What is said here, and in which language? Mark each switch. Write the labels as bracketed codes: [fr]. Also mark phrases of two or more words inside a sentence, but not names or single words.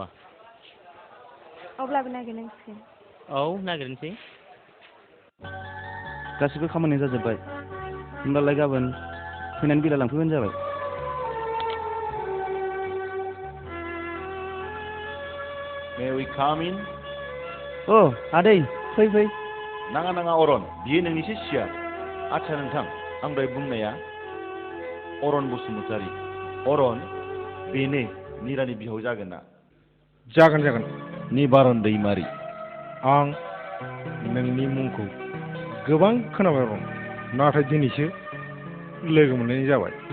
[brx] अब्लाबो नागिरनांसिगोन। औ नागिरनोसै। गासिबो खामानिया जाजोब्बाय, होमब्लालाय गाबोन फैनानै बिला लांफैबानो जाबाय। [en] May we come in? [brx] अ आदै फै फै। नाङा नाङा अरन, बियो नोंनिसो सियार। आच्छा नोंथां, आं दहाय बुंनाया अरन बसुमतारी। अरन, बेनो निरानि बिहाव जागोन ना? जागोन जागोन। निबारन दैमारि। आं नोंनि मुंखौ गोबां खोनाबाय रं, नाथाय दिनैसो लोगो मोननाय जाबाय।